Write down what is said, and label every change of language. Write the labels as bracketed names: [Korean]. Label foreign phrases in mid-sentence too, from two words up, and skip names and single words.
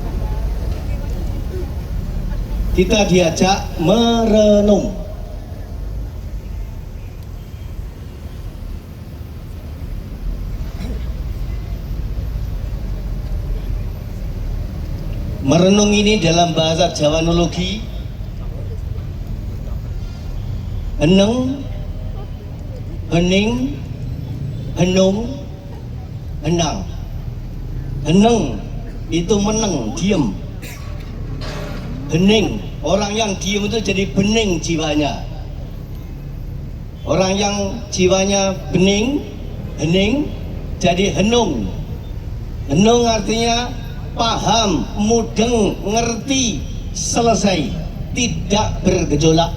[Indonesian] Kita diajak merenung. Merenung ini dalam bahasa Jawanologi heneng, hening, henung, henang. Heneng itu meneng, diem. Hening, orang yang diem itu jadi bening jiwanya. Orang yang jiwanya bening, hening, jadi henung. Henung artinya paham, [Javanese] mudeng, ngerti, [Indonesian] selesai, tidak bergejolak.